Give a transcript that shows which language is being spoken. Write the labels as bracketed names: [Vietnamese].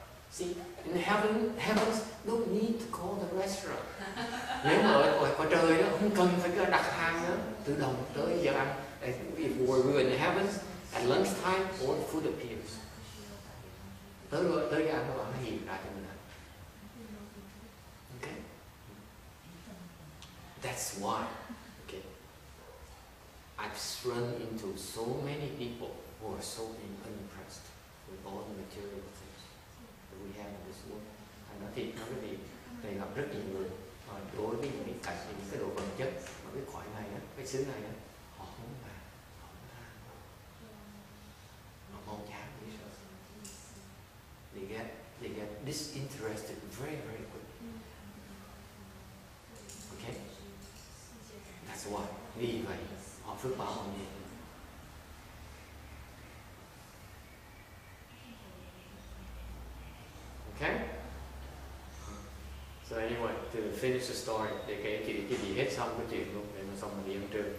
[English] See, in heavens don't need to call the restaurant. [Vietnamese] Nếu mà ở cõi trời đó không cần phải đặt hàng nữa, tự động tới giờ ăn. [English] If we were in the heavens at lunchtime, all the food appears. [Vietnamese] Tới ăn nó hiện ra cho mình ăn. [English] Okay. That's why. Okay. I've run into so many people who are so unimpressed with all the material things that we have in this world. [Vietnamese] Anh nói thiệt, nói quý vị, thầy gặp rất nhiều người đối với những cái cảnh, những cái đồ vật chất mà cái cõi này á, cái xứ này á, họ không bàn, họ không than, họ mong chán dễ sợ. [English] They get disinterested very, very quickly. Okay? That's why. [Vietnamese] Vì vậy, họ phước báo họ nhiều. [English] Okay? So anyway, to finish the story, [Vietnamese] để kể cái gì hết xong cái chuyện luôn, để mà xong mình đi ăn trưa.